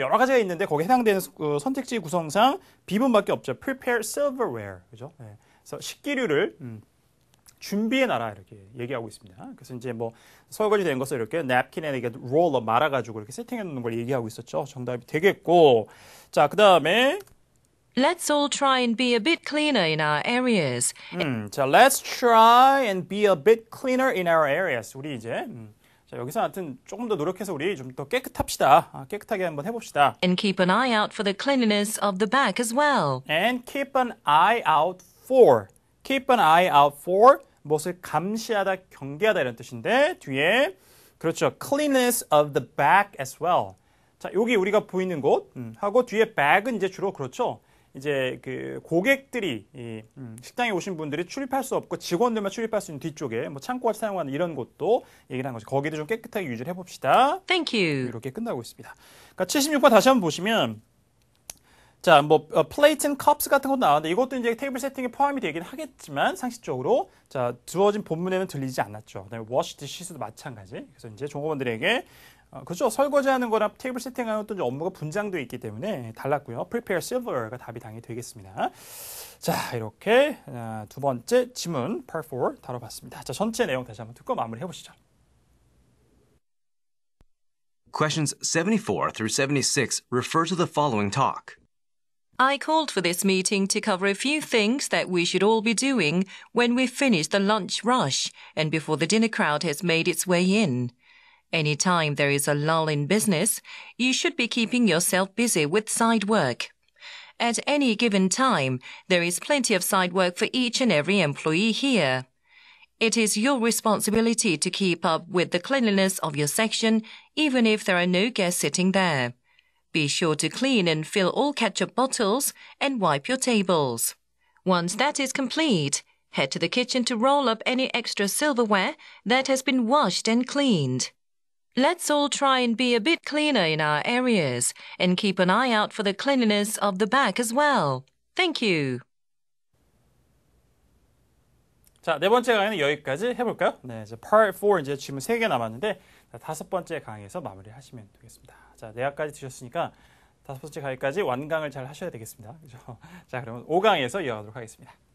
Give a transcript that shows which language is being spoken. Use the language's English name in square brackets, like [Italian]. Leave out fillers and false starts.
[Korean] 여러 가지가 있는데 거기에 해당되는 선택지 구성상 B번밖에 없죠. [English] Prepare silverware. [Korean] 그죠? 네. 그래서 식기류를 준비해놔라 이렇게 얘기하고 있습니다. 그래서 이제 뭐 설거지 된 것을 이렇게 냅킨에 이렇게 롤러 말아가지고 이렇게 세팅해 놓는 걸 얘기하고 있었죠. 정답이 되겠고, 자, 그 다음에 [English] Let's all try and be a bit cleaner in our areas. 자, let's try and be a bit cleaner in our areas. [Korean] 우리 이제 자, 여기서 하여튼 조금 더 노력해서 우리 좀 더 깨끗합시다. 깨끗하게 한번 해봅시다. [English] And keep an eye out for the cleanliness of the back as well. And keep an eye out for. Keep an eye out for. [Korean] 무엇을 감시하다, 경계하다 이런 뜻인데 뒤에 그렇죠. [English] Cleanliness of the back as well. [Korean] 자, 여기 우리가 보이는 곳 하고 뒤에 back은 이제 주로 그렇죠. 이제 그 고객들이 식당에 오신 분들이 출입할 수 없고 직원들만 출입할 수 있는 뒤쪽에 뭐 창고같이 사용하는 이런 곳도 얘기를 한 거죠. 거기도 좀 깨끗하게 유지를 해봅시다. [English] Thank you. [Korean] 이렇게 끝나고 있습니다. 그러니까 76번 다시 한번 보시면 자, 뭐 플레이트 앤 컵스 같은 것도 나왔는데 이것도 이제 테이블 세팅에 포함이 되긴 하겠지만 상식적으로 자, 주어진 본문에는 들리지 않았죠. 그다음에 워시 디시스도 마찬가지. 그래서 이제 종업원들에게 그렇죠. 설거지하는 거랑 테이블 세팅하는 어떤 업무가 분장되어 있기 때문에 달랐고요. [English] Prepare silverware [Korean] 가 답이 당연히 되겠습니다. 자, 이렇게 두 번째 지문 Part 4 다뤄봤습니다. 자, 전체 내용 다시 한번 듣고 마무리해 보시죠. [English] Questions 74 through 76 refer to the following talk. I called for this meeting to cover a few things that we should all be doing when we finish the lunch rush and before the dinner crowd has made its way in. Anytime there is a lull in business, you should be keeping yourself busy with side work. At any given time, there is plenty of side work for each and every employee here. It is your responsibility to keep up with the cleanliness of your section, even if there are no guests sitting there. Be sure to clean and fill all ketchup bottles and wipe your tables. Once that is complete, head to the kitchen to roll up any extra silverware that has been washed and cleaned. Let's all try and be a bit cleaner in our areas and keep an eye out for the cleanliness of the back as well. Thank you. [Korean] 자, 네 번째 강의는 여기까지 해볼까요? 네, 이제 Part 4 이제 질문 3개 남았는데 다섯 번째 강의에서 마무리하시면 되겠습니다. 자, 내각까지 드셨으니까 다섯 번째 강의까지 완강을 잘 하셔야 되겠습니다. 그죠? 자, 그러면 5강에서 이어가도록 하겠습니다.